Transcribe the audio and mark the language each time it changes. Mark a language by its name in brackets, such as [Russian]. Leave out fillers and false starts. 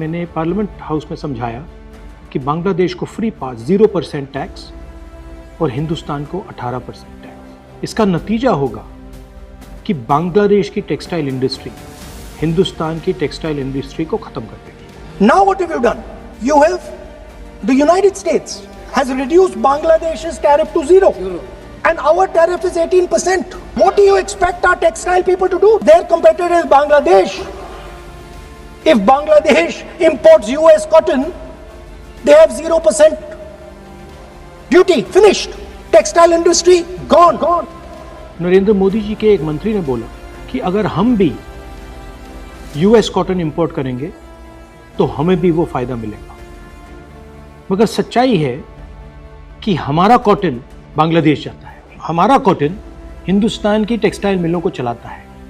[Hindi] मैंने parliament house में समझाया कि बांग्लादेश को फ्री पास 0% टैक्स और हिंदुस्तान को 18% टैक्स। इसका नतीजा होगा कि बांग्लादेश की टेक्सटाइल इंडस्ट्री हिंदुस्तान की टेक्सटाइल इंडस्ट्री को खत्म कर देगी। [English] Now what have you done? You have the United States has reduced Bangladesh's tariff to zero. And our tariff is 18%. What do you expect our textile people to do? Their competitor is Bangladesh. If Bangladesh imports US cotton, they have 0% duty. Finished. Textile industry gone. [Hindi] Narendra Modi ji के एक मंत्री ने बोला कि अगर हम भी US cotton import करेंगे तो हमें भी वो फायदा मिलेगा। मगर सच्चाई है कि हमारा कॉटन बांग्लादेश जाता है, हमारा कॉटन हिंदुस्तान की टेक्सटाइल मिलों को चलाता है।